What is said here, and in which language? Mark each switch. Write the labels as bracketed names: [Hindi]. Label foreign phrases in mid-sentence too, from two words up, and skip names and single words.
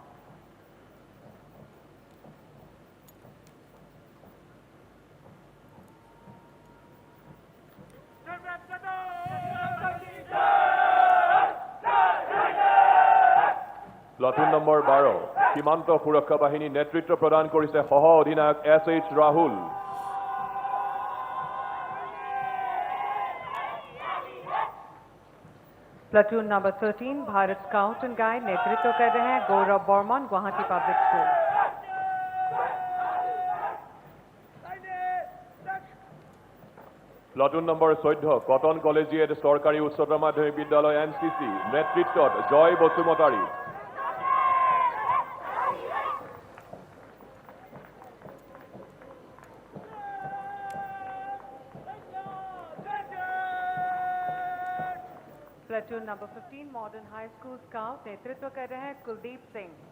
[Assamese] প্লাটুন নম্বৰ 12 সীমান্ত সুৰক্ষা বাহিনী নেতৃত্ব প্ৰদান কৰিছে সহ অধিনায়ক SH ৰাহুল। [Hindi] प्लाटून नंबर 13 भारत स्काउट एंड गाइड नेतृत्व कर रहे हैं गौरव बर्मन गुवाहाटी पब्लिक स्कूल। [Assamese] প্লাটুন নম্বৰ 14 কটন কলেজিয়েট চৰকাৰী উচ্চতৰ মাধ্যমিক বিদ্যালয় NCC নেতৃত্বত জয় বসুমতাৰী। [Hindi] प्लाटून नंबर 15 मॉडर्न हाई स्कूल स्काउट नेतृत्व कर रहे हैं कुलदीप सिंह।